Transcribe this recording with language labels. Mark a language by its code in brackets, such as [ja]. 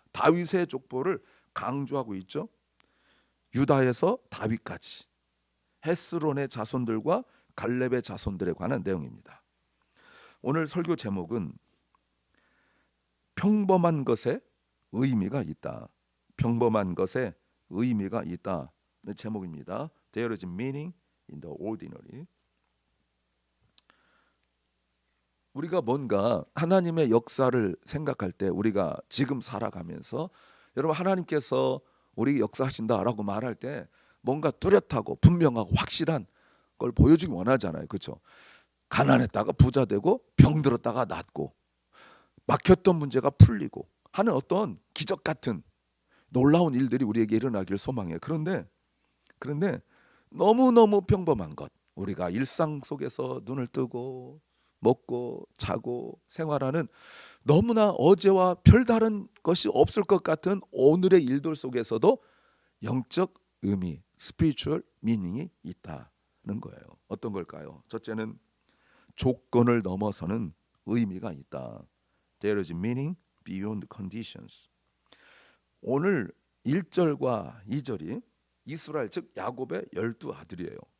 [ko] 다윗의 족보를 강조하고 있죠. 유다에서 다윗까지 헤스론의 자손들과 갈렙의 자손들에 관한 내용입니다. 오늘 설교 제목은 평범한 것에 의미가 있다. 평범한 것에 의미가 있다. 제목입니다. [en] There is meaning in the ordinary. [ko] 우리가 뭔가 하나님의 역사를 생각할 때 우리가 지금 살아가면서 여러분 하나님께서 우리 역사하신다라고 말할 때 뭔가 뚜렷하고 분명하고 확실한 걸 보여주기 원하잖아요. 그렇죠? 가난했다가 부자 되고 병들었다가 낫고 막혔던 문제가 풀리고 하는 어떤 기적 같은 놀라운 일들이 우리에게 일어나기를 소망해요. 그런데 너무너무 평범한 것, 우리가 일상 속에서 눈을 뜨고 먹고 자고 생활하는 너무나 어제와 별다른 것이 없을 것 같은 오늘의 일들 속에서도 영적 의미, [en] spiritual meaning [ko] 이 있다는 거예요. 어떤 걸까요? 첫째는 조건을 넘어서는 의미가 있다. [en] There is meaning beyond conditions. [ko] 오늘 1절과 2절이 이스라엘 즉 야곱의 12아들이에요.